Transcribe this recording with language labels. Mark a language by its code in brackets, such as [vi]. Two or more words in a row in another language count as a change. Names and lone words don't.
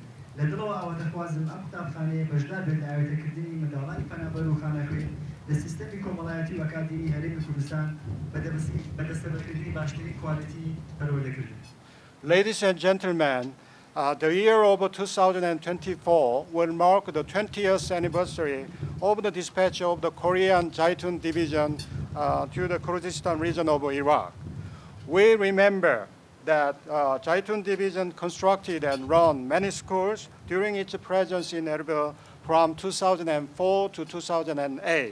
[ckb] لە دڵەوە ئەوە دەخوازم ئەم قوتابخانەیە بەشدار بێت لە ئاوێتەکردنی منداڵانی پەنابەر و خانەخوێ لە سیستەمی کۆمەڵایەتی و ئەکادیمی هەرێمی کوردستان بەدەستەبەکردنی باشترین کوالیتی پەروەردەکردن. [en] Ladies and gentlemen, the year of 2024 will mark the 20th anniversary of the dispatch of the Korean Jaitun Division to the Kurdistan region of Iraq. We remember that Jaitun Division constructed and run many schools during its presence in Erbil from 2004 to 2008.